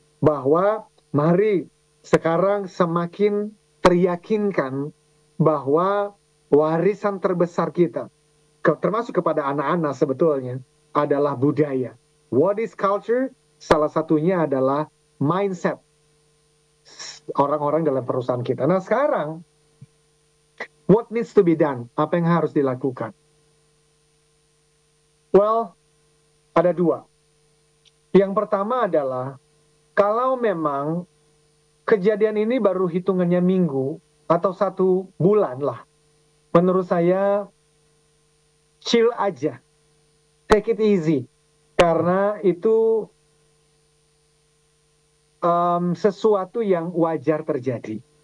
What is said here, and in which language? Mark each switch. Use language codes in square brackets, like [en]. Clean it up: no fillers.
[id] Bahwa mari sekarang semakin teryakinkan bahwa warisan terbesar kita, termasuk kepada anak-anak sebetulnya, adalah budaya. [en] What is culture? [id] Salah satunya adalah mindset orang-orang dalam perusahaan kita. Nah sekarang, [en] what needs to be done? [id] Apa yang harus dilakukan? Well, ada 2. Yang pertama adalah, kalau memang kejadian ini baru hitungannya minggu atau 1 bulan lah, menurut saya chill aja, [en] take it easy, [id] karena itu sesuatu yang wajar terjadi.